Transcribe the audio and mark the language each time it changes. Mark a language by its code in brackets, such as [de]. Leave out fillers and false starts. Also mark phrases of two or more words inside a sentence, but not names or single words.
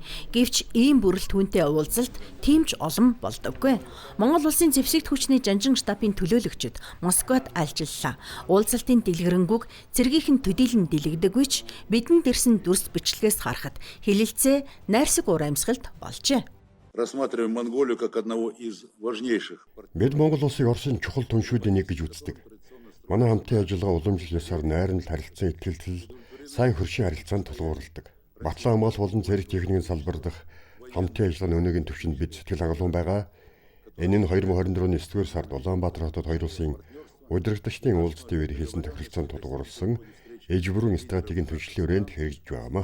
[mn] Гэвч ийм бүрэлд хүнтэй уулзалт тийм ч олон болдоггүй. Монгол улсын зэвсэгт хүчний жанжин штабын төлөөлөгчд Москвад альчиллаа. Уулзалтын дэлгэрэнгүй цэргийнхэн төдийлөн дэлгдэггүй ч бидэнд ирсэн дүрс бичлэгээс харахад хэлэлцээ найрсаг уур амьсгалд болжээ. [ru] Рассматриваем Монголию как одного из важнейших. [mn] Бид Монгол улсыг Оросын чухал түншүүдийн нэг гэж үздэг. Манай хамтын ажиллагаа уламжлал ёсоор найран харилцан итгэлцэл сайн хөршийн харилцаанд тулгуурладаг. Батлан хамгаалалт болон цэрэг техникийн салбар дахь хамтын ажиллагааны өнөөгийн түвшинд бид сэтгэл хангалуун байгаа. Энэ нь 2024 оны 9-р сард Улаанбаатар хотод хоёр улсын удирдагчдын уулзалтын үеэр хийсэн тохиролцоонд тулгуурласан ээж бүрэн стратегийн түншлэлийн хүрээнд хэрэгжиж байгаамаа.